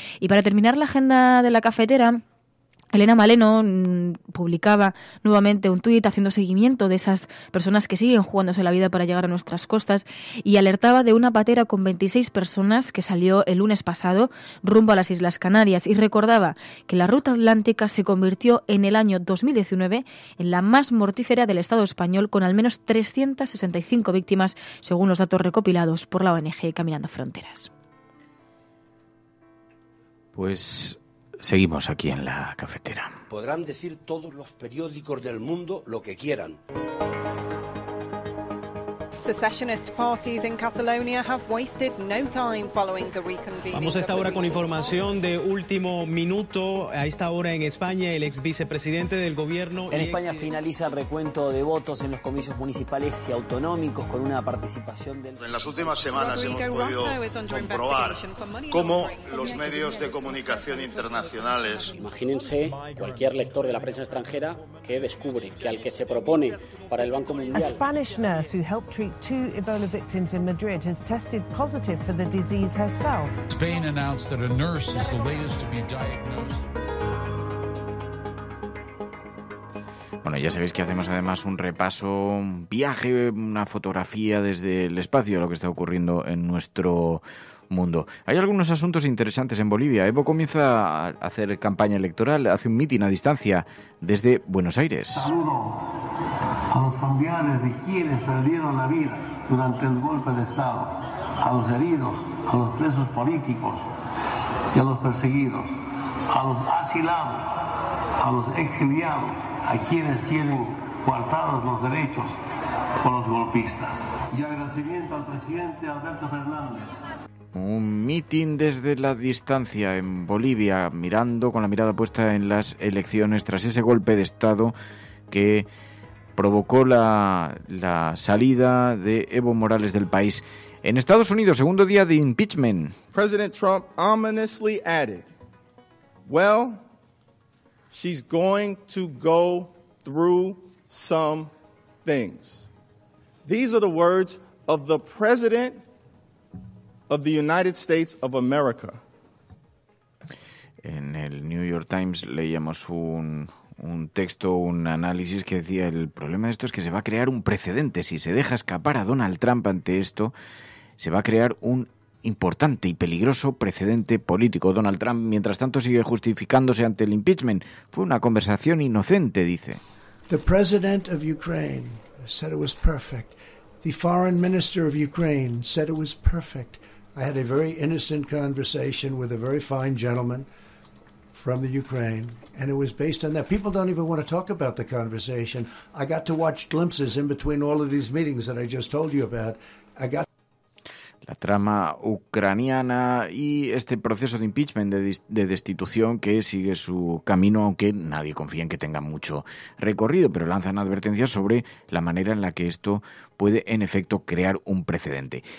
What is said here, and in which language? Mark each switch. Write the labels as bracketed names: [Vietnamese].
[Spanish] Y para terminar la agenda de la cafetera, Elena Maleno publicaba nuevamente un tuit haciendo seguimiento de esas personas que siguen jugándose la vida para llegar a nuestras costas y alertaba de una patera con 26 personas que salió el lunes pasado rumbo a las Islas Canarias y recordaba que la ruta atlántica se convirtió en el año 2019 en la más mortífera del Estado español, con al menos 365 víctimas según los datos recopilados por la ONG Caminando Fronteras. Pues seguimos aquí en la cafetera. Podrán decir todos los periódicos del mundo lo que quieran. [English] Secessionist parties in Catalonia have wasted no time following the reconvening. [Spanish] Vamos a esta hora con información de último minuto. A esta hora en España, el ex vicepresidente del gobierno... En España finaliza el recuento de votos en los comicios municipales y autonómicos con una participación del... En las últimas semanas hemos podido comprobar cómo los medios de comunicación internacionales... Imagínense cualquier lector de la prensa extranjera que descubre que al que se propone para el Banco Mundial... [English] A Spanish nurse who helped treat 2 Ebola victims in Madrid has tested positive for the disease herself. Spain announced that a nurse is the latest to be diagnosed. [Spanish] Bueno, ya sabéis que hacemos además un repaso, un viaje, una fotografía desde el espacio de lo que está ocurriendo en nuestro mundo. Hay algunos asuntos interesantes en Bolivia. Evo comienza a hacer campaña electoral, hace un mitin a distancia desde Buenos Aires. Saludo a los familiares de quienes perdieron la vida durante el golpe de Estado, a los heridos, a los presos políticos y a los perseguidos, a los asilados, a los exiliados, a quienes tienen coartados los derechos por los golpistas. Y agradecimiento al presidente Alberto Fernández. Un mitin desde la distancia en Bolivia, mirando con la mirada puesta en las elecciones tras ese golpe de Estado que provocó la salida de Evo Morales del país. En Estados Unidos, segundo día de impeachment. [English] President Trump ominously added, well, she's going to go through some things. These are the words of the President of the United States of America. [Spanish] En el New York Times leíamos un texto, un análisis que decía: el problema de esto es que se va a crear un precedente. Si se deja escapar a Donald Trump ante esto, se va a crear un importante y peligroso precedente político. Donald Trump, mientras tanto, sigue justificándose ante el impeachment. Fue una conversación inocente, dice. [English] The president of Ukraine said it was perfect. The foreign minister of Ukraine said it was perfect. I had a very innocent conversation with a very fine gentleman from the Ukraine, and it was based on that. People don't even want to talk about the conversation. I got to watch glimpses in between all of these meetings that I just told you about. [Spanish] La trama ucraniana y este proceso de impeachment, de destitución que sigue su camino, aunque nadie confía en que tenga mucho recorrido, pero lanzan advertencias sobre la manera en la que esto puede, en efecto, crear un precedente.